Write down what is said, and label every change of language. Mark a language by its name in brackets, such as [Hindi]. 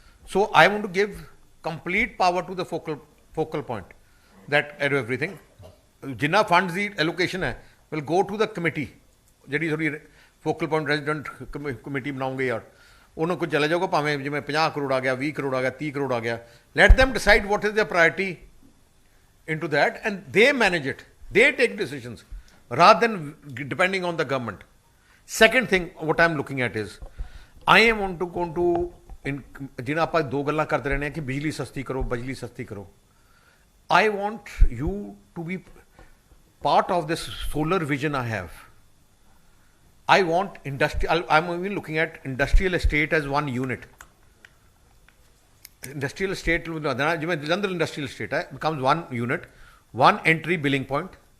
[English] So I want to give complete power to the focal point that everything. [Punjabi] ਜਿੰਨਾ funds ਦੀ allocation ਹੈ [English] will go to the committee, [Punjabi] ਜਿਹੜੀ ਥੋੜੀ focal point resident committee ਬਣਾਉਂਗੇ ਯਾਰ, ਉਹਨੂੰ ਕੋਈ ਚਲੇ ਜਾਊਗਾ, ਭਾਵੇਂ ਜਿਵੇਂ 50 ਕਰੋੜ ਆ ਗਿਆ, 20 ਕਰੋੜ ਆ ਗਿਆ, 30 ਕਰੋੜ ਆ ਗਿਆ. [English] Let them decide what is their priority into that, and they manage it. They take decisions rather than depending on the government. Second thing, what I'm looking at is, I am want to go to, [Punjabi] ਜਿਹਨਾਂ ਆਪਾਂ ਦੋ ਗੱਲਾਂ ਕਰਦੇ ਰਹਿੰਦੇ ਹਾਂ ਕਿ ਬਿਜਲੀ ਸਸਤੀ ਕਰੋ, [English] ਬਿਜਲੀ ਸਸਤੀ ਕਰੋ. I want you to be part of this solar vision I have. I want I'm even looking at industrial estate as one unit. Industrial estate, ਜਿਵੇਂ Jalandhar industrial estate becomes one unit, one entry billing point.